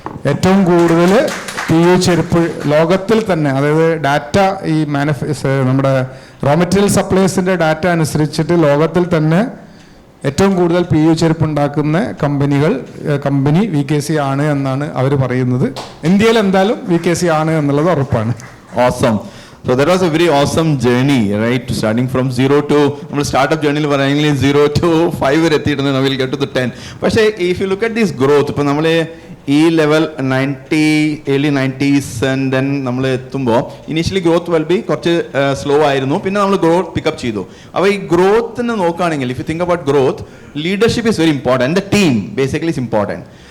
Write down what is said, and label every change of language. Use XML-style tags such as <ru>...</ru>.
<ml>ഏറ്റവും കൂടുതൽ PU ചെരുപ്പ് ലോകത്തിൽ തന്നെ, അതായത് ഡാറ്റ ഈ നമ്മുടെ റോ മെറ്റീരിയൽ സപ്ലൈസിൻ്റെ ഡാറ്റ അനുസരിച്ചിട്ട് ലോകത്തിൽ തന്നെ ഏറ്റവും കൂടുതൽ PU ചെരുപ്പ് ഉണ്ടാക്കുന്ന കമ്പനി VKC ആണ് എന്നാണ് അവർ പറയുന്നത്. ഇന്ത്യയിൽ എന്തായാലും VKC ആണ് എന്നുള്ളത് ഉറപ്പാണ്.</ml> <en>Awesome. So that was a very awesome journey, right? Starting from 0 to startup journey, 0 to 5</en> <ml>വരെ എത്തിയിട്ടുണ്ട്.</ml> <en>Now we'll get to the 10.</en> <ml>പക്ഷേ</ml> <en>if you look at this growth,</en> <ml>ഇപ്പോൾ നമ്മൾ ഈ level 90 early 90s and then നമ്മൾ എത്തുമ്പോൾ initially growth will be കുറച്ച് slow ആയിരുന്നു, പിന്നെ നമ്മൾ ഗ്രോത്ത് പിക്കപ്പ് ചെയ്തു. അപ്പോൾ ഈ ഗ്രോത്തിന് നോക്കുകയാണെങ്കിൽ</ml> <en>If you think about growth, leadership is very important, the team basically is important.</en>